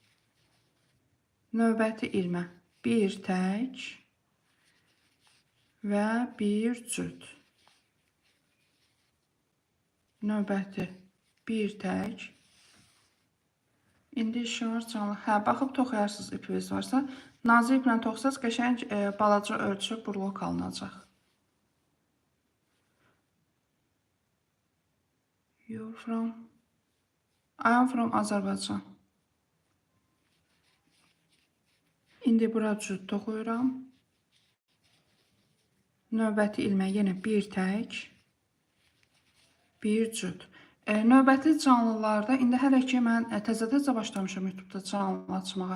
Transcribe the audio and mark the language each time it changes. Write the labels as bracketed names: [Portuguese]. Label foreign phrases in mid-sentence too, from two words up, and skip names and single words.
[Azerbaijani] Növbəti ilmə bir tək və bir cüt. Növbəti bir tək. İndi işimiz canlı. Baxıb toxuyarsınız ipiniz varsa. Nazik iplə toxusanız qəşəng balaca ölçü burlok alınacaq. [English] You're from? I am from Azərbaycan. [Azerbaijani] İndi bura cüt toxuyuram. Növbəti ilmə yenə bir tək. Bir cüt. Növbəti canlılarda, indi hələ ki mən təzə başlamışam YouTube'da canlı açmağa.